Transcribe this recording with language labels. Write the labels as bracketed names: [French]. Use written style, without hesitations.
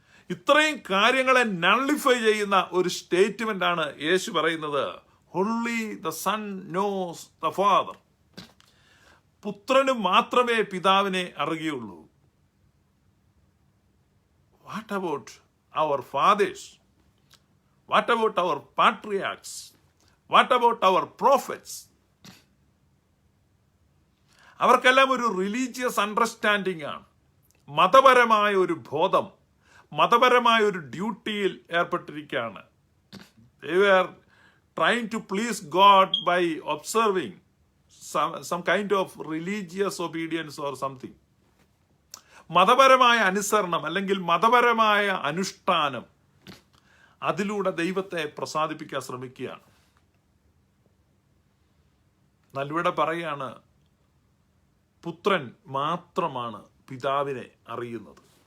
[Malayalam] ഇത്രയും കാര്യങ്ങളെ നള്ളിഫൈ ചെയ്യുന്ന ഒരു സ്റ്റേറ്റ്മെന്റ് ആണ് യേശു പറയുന്നത്. [English] Only the son knows the father. [Malayalam] പുത്രന് മാത്രമേ പിതാവിനെ അറിയുകയുള്ളൂ. [English] What about our fathers? What about our patriarchs? What about our prophets? [Malayalam] അവർക്കെല്ലാം ഒരു റിലീജിയസ് അണ്ടർസ്റ്റാൻഡിംഗ് ആണ്, മതപരമായ ഒരു ബോധം, മതപരമായ ഒരു ഡ്യൂട്ടിയിൽ ഏർപ്പെട്ടിരിക്കുകയാണ്. [English] They were trying to please God by observing some kind of religious obedience or something. [Malayalam] മതപരമായ അനുസരണം അല്ലെങ്കിൽ മതപരമായ അനുഷ്ഠാനം, അതിലൂടെ ദൈവത്തെ പ്രസാദിപ്പിക്കാൻ ശ്രമിക്കുകയാണ്. നല്ലവിടെ പറയാണ്, പുത്രൻ മാത്രമാണ് പിതാവിനെ അറിയുന്നത്.